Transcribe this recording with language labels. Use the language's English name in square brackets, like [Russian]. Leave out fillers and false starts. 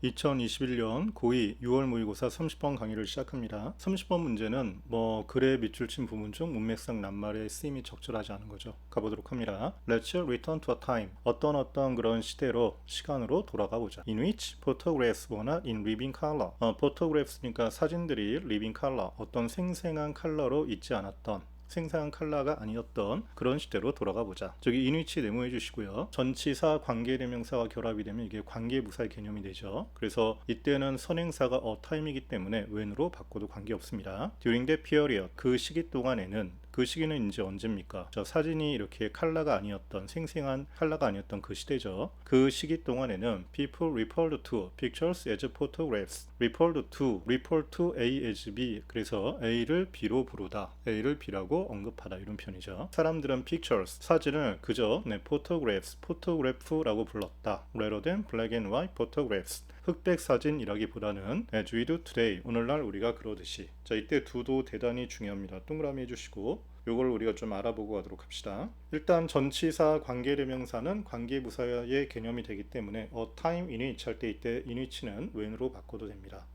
[Korean] 2021년 고2 6월 모의고사 30번 강의를 시작합니다. 30번 문제는 글에 밑줄 친 부분 중 문맥상 낱말의 쓰임이 적절하지 않은 거죠. 가보도록 합니다. [English] Let's return to a time. [Korean] 어떤 그런 시간으로 돌아가 보자. [English] In which photographs were not in living color. [Korean] photographs니까 사진들이 [English] living color, [Korean] 어떤 생생한 컬러로 있지 않았던, 생생한 컬러가 아니었던 그런 시대로 돌아가 보자. 저기 인위치 네모해 주시고요. 전치사 관계대명사와 결합이 되면 이게 관계부사의 개념이 되죠. 그래서 이때는 선행사가 a time이기 때문에 when으로 바꿔도 관계없습니다. [English] During that period, [Korean] 그 시기 동안에는, 그 시기는 이제 언제입니까? 저 사진이 이렇게 컬러가 아니었던, 생생한 컬러가 아니었던 그 시대죠. 그 시기 동안에는 [English] people referred to pictures as photographs. refer to A as B. [Korean] 그래서 A를 B로 부르다, A를 B라고 언급하다, 이런 표현이죠. 사람들은 pictures, 사진을 그저 photographs라고 불렀다. [English] rather than black and white photographs. [Korean] 흑백 사진이라기보다는 [English] as we do today, [Korean] 오늘날 우리가 그러듯이. 자, 이때 do도 대단히 중요합니다. 동그라미 해주시고 요걸 우리가 좀 알아보고 가도록 합시다. 일단 전치사 관계대명사는 관계부사의 개념이 되기 때문에 [English] a time in which [Korean] 할 때 이때 in which는 when으로 바꿔도 됩니다.